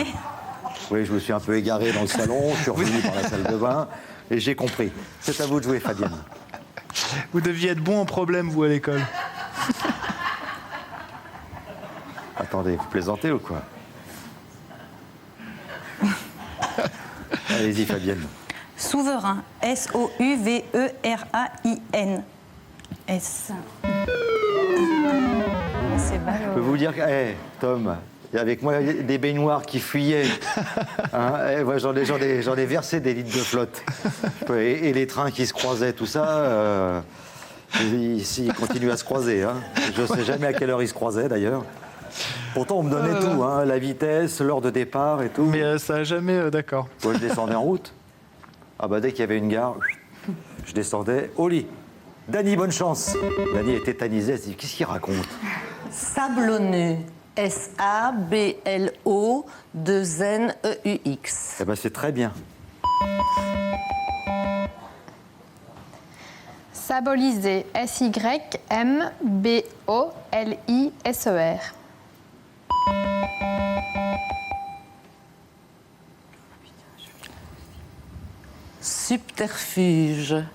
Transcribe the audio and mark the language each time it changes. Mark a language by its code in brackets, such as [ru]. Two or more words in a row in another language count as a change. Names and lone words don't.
[fr] Oui, je me suis un peu égaré dans le salon, je suis revenu par la salle de bain et j'ai compris. C'est à vous de jouer, Fabienne. Vous deviez être bon en problème, vous, à l'école. Attendez, vous plaisantez ou quoi? Allez-y, Fabienne. Souverain. S-O-U-V-E-R-A-I-N. S. C'est ballot. Je peux vous dire que, Tom, il y a avec moi des baignoires qui fuyaient. Hein, moi, j'en ai versé des litres de flotte. Et les trains qui se croisaient, tout ça. Ici, ils continuent à se croiser. Hein. Je ne sais jamais à quelle heure ils se croisaient, d'ailleurs. Pourtant, on me donnait tout, hein, la vitesse, l'heure de départ et tout. Mais ça n'a jamais... d'accord. Moi, je descendais en route. Ah bah, dès qu'il y avait une gare, je descendais au lit. Dany, bonne chance. Dany est tétanisée, elle se dit, qu'est-ce qu'il raconte? Sablonneux. S-A-B-L-O-2-N-E-U-X. Eh ben, c'est très bien. Saboliser. S-Y-M-B-O-L-I-S-E-R. Subterfuge.